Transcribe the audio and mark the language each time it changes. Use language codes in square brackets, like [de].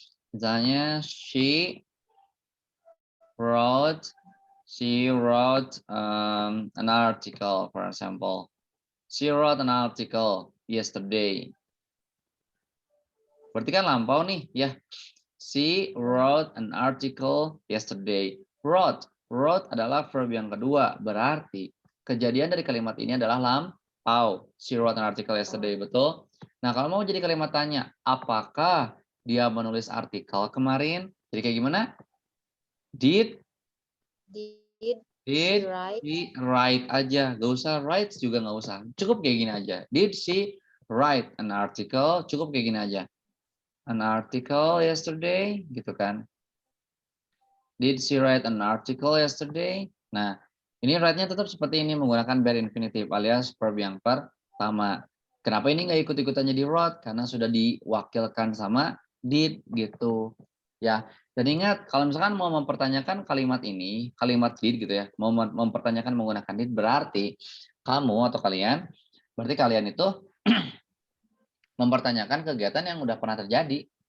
[id] Misalnya [en] wrote she wrote an article, for example. She wrote an article yesterday. [id] Berarti kan lampau nih, ya. [en] She wrote an article yesterday. [id] Wrote adalah verb yang kedua. Berarti kejadian dari kalimat ini adalah lampau. [en] She wrote an article yesterday, betul? [id] Nah, kalau mau jadi kalimat tanya, apakah dia menulis artikel kemarin? Jadi kayak gimana? Did [en] Did Did she write? [id] she write aja, gak usah write juga nggak usah. Cukup kayak gini aja. [en] Did she write an article? [id] Cukup kayak gini aja. [en] An article yesterday, [id] gitu kan. [en] Did she write an article yesterday? [id] Nah, ini write-nya tetap seperti ini menggunakan bare infinitive alias verb yang pertama. Kenapa ini nggak ikut-ikutan jadi wrote? Karena sudah diwakilkan sama did gitu. Ya, dan ingat kalau misalkan mau mempertanyakan kalimat ini, kalimat did gitu ya, mau mempertanyakan menggunakan did berarti kamu atau kalian, berarti kalian itu mempertanyakan kegiatan yang udah pernah terjadi.